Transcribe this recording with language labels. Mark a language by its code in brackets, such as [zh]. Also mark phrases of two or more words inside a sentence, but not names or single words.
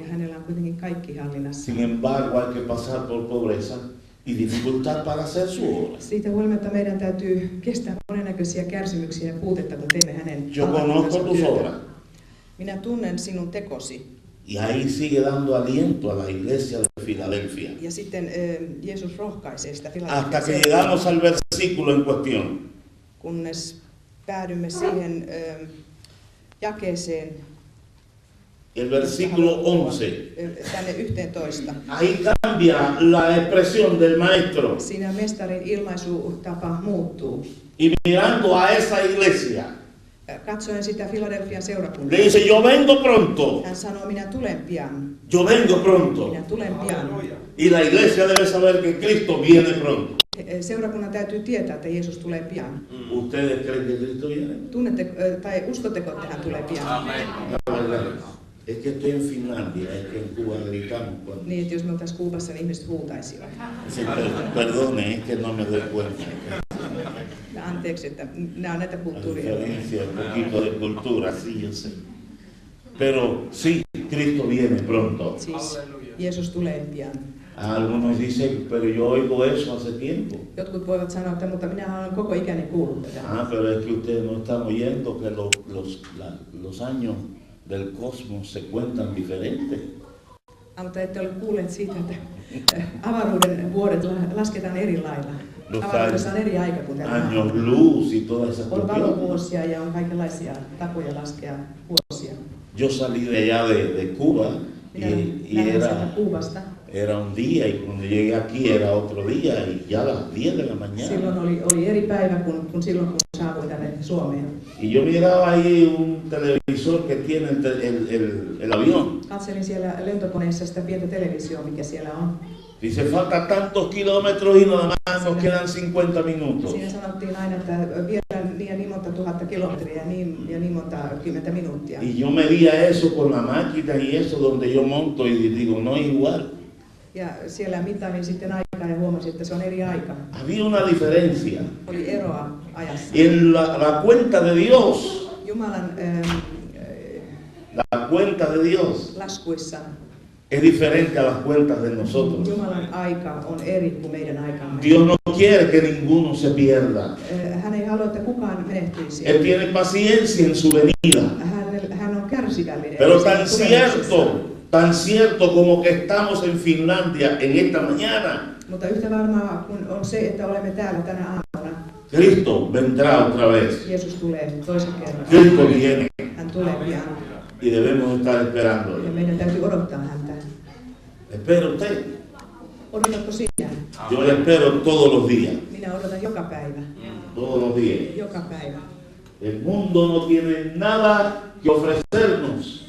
[fi] Ja hänellä on kuitenkin kaikki hallinnassa. [es] Sin embargo, hay que pasar por pobreza y dificultad para hacer su obra. [fi] Siitä huolimatta meidän täytyy kestää monennäköisiä kärsimyksiä ja puutetta, kun teemme hänen [es] Yo conozco [fi] ammattimansa [es] tus [fi] työtä. [es] obras. [fi] Minä tunnen sinun tekosi. [es] Y ahí sigue dando aliento a la iglesia de Filadelfia. [fi] Ja sitten Jeesus rohkaisee sitä [es] Hasta [fi] Filadelfian [es] que [fi] seurakuntaa, [es] llegamos al versículo en cuestión. [fi] kunnes päädymme siihen jakeeseen, [es] El versículo 11. [fi] tänne 11. [es] Ahí cambia la expresión del maestro. [fi] Siinä mestarin ilmaisutapa muuttuu. [es] Y mirando a esa iglesia, [fi] Katsoen sitä Filadelfian [es] le [fi] seurakuntaa. [es] dice, yo vengo pronto. [fi] Hän sanoo, minä tulen pian. [es] Yo vengo pronto. [fi] Minä tulen pian. [es] Y la iglesia debe saber que Cristo viene pronto. [fi] Seurakunnan täytyy tietää, että Jeesus tulee pian. [es] ¿Ustedes creen que Cristo viene? [fi] Tunnette, tai uskotteko, että hän tulee pian? [es] La verdad. Es que estoy en Finlandia, es que en Cuba gritamos cuando... [fi] Niin, että jos me oltaisiin Kuubassa, niin ihmiset huutaisivat. [es] Sí, perdone, es que no me doy cuenta. [fi] Ja anteeksi, että nämä on näitä [es] La [fi] kulttuuria. [es] diferencia, un poquito de cultura, sí, yo sé. Pero sí, Cristo viene pronto. [fi] Siis Jeesus tulee pian. [es] Algunos dicen, pero yo oigo eso hace tiempo. [fi] Jotkut voivat sanoa, että mutta minä olen koko ikäni kuullut tätä. [es] Pero es que ustedes no están oyendo que los años del cosmos se cuentan diferentes. [fi] Mutta ette ole kuulleet siitä, että avaruuden vuodet lasketaan eri lailla. Avaruudessa on eri aika kuin täällä. [es] Años luz y todas esas [fi] On [es] cuestiones. [fi] valovuosia ja on kaikenlaisia tapoja laskea vuosia. [es] Yo salí de allá de Cuba [fi] Minä [es] y [fi] lähdin sieltä Kuubasta. [es] era un día y cuando llegué aquí era otro día y ya a las 10 de la mañana. [fi] Silloin oli eri päivä kuin silloin, kun saavuin tänne Suomeen. [es] Y yo miraba ahí un televisor que tiene el avión. [fi] Katselin siellä lentokoneessa sitä pientä televisioa, mikä siellä on. [es] Dice, falta tantos kilómetros y nada más nos quedan 50 minutos. [fi] Siinä sanottiin aina, että vielä niin ja niin monta tuhatta kilometriä ja niin monta 10 minuuttia. [es] Y yo medía eso con la máquina y eso donde yo monto y digo, no es igual. [fi] Ja siellä mittailin sitten aikaa ja huomasin, että se on eri aika. [es] Había una diferencia. [fi] Oli eroa ajassa. [es] En la cuenta de Dios, [fi] Jumalan [es] la cuenta de Dios [fi] laskuissa [es] es diferente a las cuentas de nosotros. [fi] Jumalan aika on eri kuin meidän aikamme. [es] Dios no quiere que ninguno se pierda. [fi] Hän ei halua, että kukaan menehtyisi. [es] Él tiene paciencia en su venida. [fi] Hän on kärsivällinen. [es] Pero tan cierto como que estamos en Finlandia en esta mañana, [fi] Mutta yhtä varmaa kun on se, että olemme täällä tänä aamuna. [es] Cristo vendrá otra vez. [fi] Jeesus tulee toisen kerran. [es] Cristo viene [fi] Hän tulee pian. [es] y debemos estar esperando. [fi] Ja meidän täytyy odottaa häntä. [es] ¿Espera usted? [fi] Odotatko sinä? [es] Yo le espero todos los días. [fi] Minä odotan joka päivä. [es] Todos los días. [fi] Joka päivä. [es] El mundo no tiene nada que ofrecernos